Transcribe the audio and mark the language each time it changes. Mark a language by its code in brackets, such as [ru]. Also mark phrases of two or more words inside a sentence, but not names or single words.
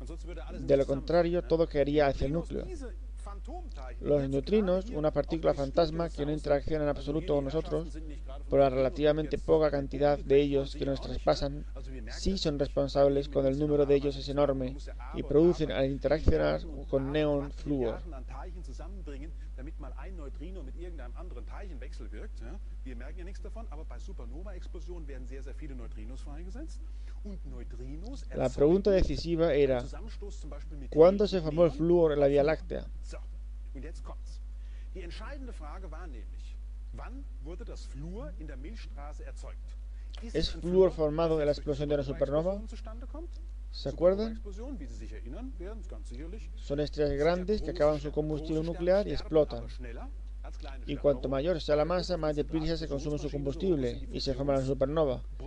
[es] De lo contrario, todo caería hacia el núcleo. Los neutrinos, una partícula fantasma que no interacciona en absoluto con nosotros, por la relativamente poca cantidad de ellos que nos traspasan, sí son responsables cuando el número de ellos es enorme y producen al interaccionar con neón flúor. [de] Damit mal ein Neutrino mit irgendeinem anderen Teilchen wechselwirkt. Ja? Wir merken ja nichts davon, aber bei Supernova-Explosionen werden sehr, sehr viele Neutrinos freigesetzt. Und Neutrinos [es] La pregunta decisiva era, ¿cuándo se formó el flúor en la Vía Láctea? [de] So, und jetzt kommt's. Die entscheidende Frage war nämlich, wann wurde das Fluor in der Milchstraße erzeugt? [es] ¿Es flúor formado en la explosión de una supernova? ¿Se acuerdan? Son estrellas grandes que acaban su combustible nuclear y explotan. Y cuanto mayor sea la masa, más deprisa se consume su combustible y se forma la supernova.